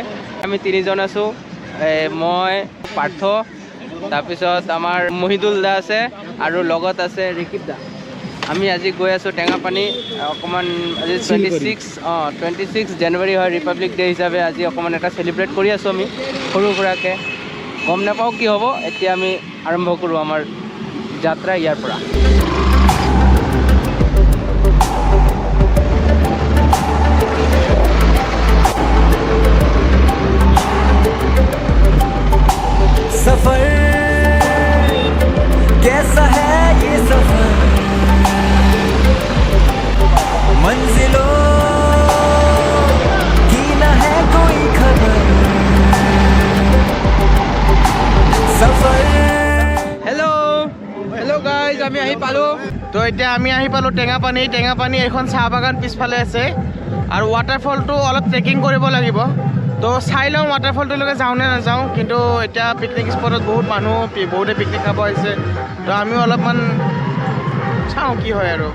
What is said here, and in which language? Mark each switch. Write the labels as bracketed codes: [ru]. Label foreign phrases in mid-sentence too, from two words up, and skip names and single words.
[as] আমি তিনিজন আছোঁ, মই, পাৰ্থ, তাৰপিছত আমাৰ মহিদুল দা আছে আৰু লগত আছে ৰিকিব দা। আমি আজি গৈ আছোঁ টেঙাপানী। অকণমান আজি 26 জানুৱাৰী হয়, ৰিপাব্লিক ডে হিচাপে আজি অকণমান এটা চেলিব্ৰেট কৰি আছোঁ আমি সৰু সুৰাকৈ। গম নাপাওঁ কি হ'ব, এতিয়া আমি আৰম্ভ কৰোঁ আমাৰ যাত্ৰা ইয়াৰ পৰা। [hi] सफर कैसा है ये सफर, मंजिलों की न है कोई खबर, सफर। [as] হেল্ল' গাইজ, আমি আহি পালোঁ। তো এতিয়া আমি আহি পালোঁ টেঙাপানী। টেঙাপানী এখন চাহ বাগান পিছফালে আছে আৰু ৱাটাৰফলটো অলপ ট্ৰেকিং কৰিব লাগিব। তো চাই লওঁ ৱাটাৰফলটোলৈকে যাওঁ নে নাযাওঁ। কিন্তু এতিয়া পিকনিক স্পটত বহুতে পিকনিক খাব আহিছে, তো আমিও অলপমান চাওঁ কি হয় আৰু।